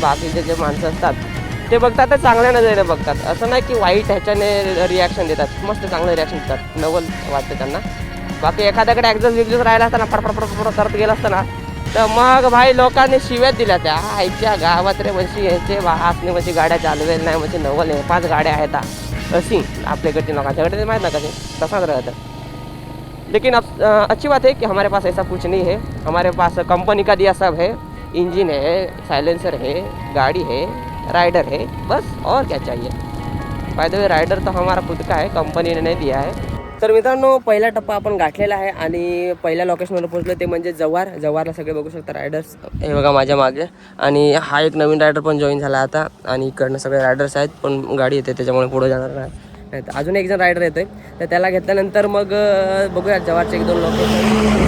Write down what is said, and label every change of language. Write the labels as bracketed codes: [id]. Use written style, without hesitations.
[mr] बाकीचे जे माणसं असतात ते बघतात ते चांगल्या नजरेने बघतात, असं नाही की वाईट ह्याच्याने रिॲक्शन देतात, मस्त चांगलं रिॲक्शन देतात, नवल वाटतं त्यांना. बाकी एखाद्याकडे एक्झॉस्ट राहिला असताना फडफड करत गेला असताना तर मग भाई लोकांनी शिव्यात दिल्या त्या आईच्या गावात रे म्हणजे यायचे असणे म्हणजे गाड्या चालवेल नाही म्हणजे नवल आहे 5 गाड्या आहेत अशी आपल्याकडची लोकांच्याकडे ते माहीत ना कसे तसाच राहतं. [hi] लेकिन अब अच्छी बात है कि हमारे पास ऐसा कुछ नहीं है. हमारे पास कंपनी का दिया सब है, इंजन है, साइलेंसर है, गाड़ी है, राइडर है, बस और क्या चाहिए. बाय द वे राइडर तो हमारा खुद का है, कंपनी ने नहीं दिया है. [mr] तर मित्रांनो पहिला टप्पा आपण गाठलेला आहे आणि पहिल्या लोकेशनवर पोहोचलो ते म्हणजे जव्हारला सगळे बघू शकता रायडर्स हे बघा माझ्या मागे. आणि हा एक नवीन रायडर पण जॉईन झाला आता. आणि इकडनं सगळे रायडर्स आहेत पण गाडी येते त्याच्यामुळे पुढे जाणार नाही. अजून एक जण रायडर येतोय तर त्याला घेतल्यानंतर मग बघूया जव्हारचे 1-2 लोकेशन.